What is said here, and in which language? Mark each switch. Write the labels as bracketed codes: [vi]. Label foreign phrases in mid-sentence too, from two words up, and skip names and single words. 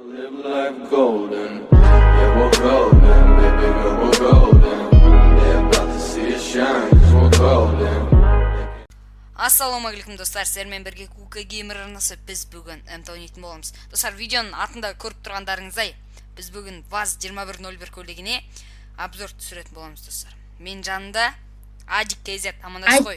[en] Live life golden, yeah we're golden, baby girl we're golden. They're about to see us shine, 'cause we're golden. [kk] Ассалаумағалейкум достар, сіздермен бірге Кука Геймер арнасы біз бүгін МТ ойнайтын боламыз. Достар, видеоның артында көріп тұрғандарыңыздай, біз бүгін ВАЗ 2101 көлігіне обзор түсіретін боламыз достар. Мен жанында Адик KZ, амандас қой.